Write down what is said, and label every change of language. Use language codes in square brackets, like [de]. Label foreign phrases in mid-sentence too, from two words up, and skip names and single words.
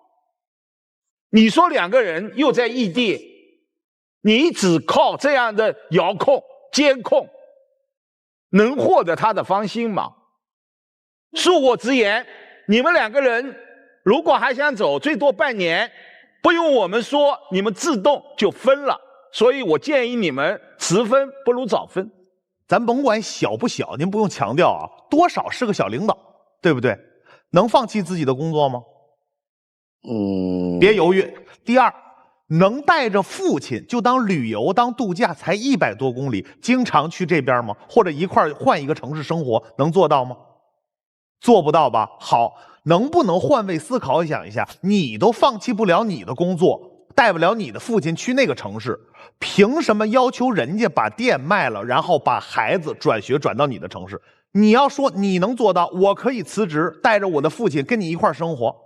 [zh] 你說2個人又在異地，你只靠這樣的遙控監控能獲得他的芳心嗎？恕我直言，你們2個人如果還想走，最多半年，不用我們說，你們自動就分了。所以我建議你們遲分不如早分。咱甭管小不小，您不用強調啊，多少是個小領導，對不對？能放棄自己的工作嗎？別猶豫。第二，能帶着父親就當旅遊當度假，才100多公里，經常去這邊嗎？或者一塊換一個城市生活，能做到嗎？做不到吧？好，能不能換位思考想一下，你都放棄不了你的工作，帶不了你的父親去那個城市，憑什麼要求人家把店賣了，然後把孩子轉學轉到你的城市？你要說你能做到，我可以辭職，帶着我的父親跟你一塊生活。